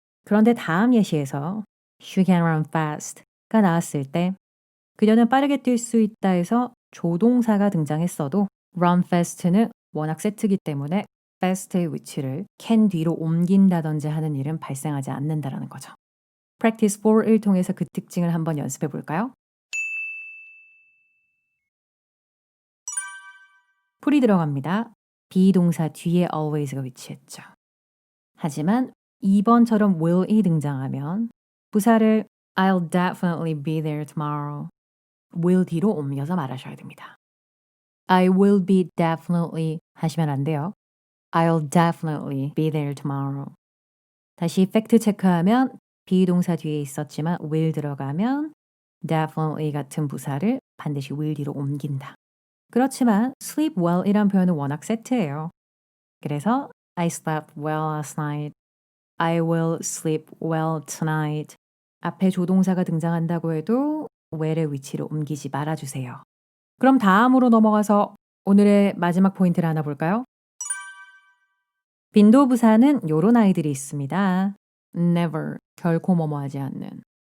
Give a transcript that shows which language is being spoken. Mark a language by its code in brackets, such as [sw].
[ko] 그런데 다음 예시에서 [en] She can run fast [ko] 가 나왔을 때 그녀는 빠르게 뛸 수 있다 해서 조동사가 등장했어도 run fast는 워낙 세트이기 때문에 fast의 위치를 can 뒤로 옮긴다든지 하는 일은 발생하지 않는다라는 거죠. Practice 4을 통해서 그 특징을 한번 연습해 볼까요? 풀이 들어갑니다. 비동사 뒤에 always가 위치했죠. 하지만 2번처럼 will이 등장하면 부사를 [en] I'll definitely be there tomorrow. [ko] will 뒤로 옮겨서 말하셔야 됩니다. [en] I will be definitely [ko] 하시면 안 돼요. [en] I'll definitely be there tomorrow. [ko] 다시 팩트 체크하면 비동사 뒤에 있었지만 will 들어가면 definitely 같은 부사를 반드시 will 뒤로 옮긴다. 그렇지만 [en] sleep well [ko] 이란 표현은 워낙 세트예요. 그래서 [en] I slept well last night. I will sleep well tonight. [ko] 앞에 조동사가 등장한다고 해도 well의 위치를 옮기지 말아주세요. 그럼 다음으로 넘어가서 오늘의 마지막 포인트를 하나 볼까요? 빈도부사는 요런 아이들이 있습니다. never, 결코 뭐뭐하지 않는.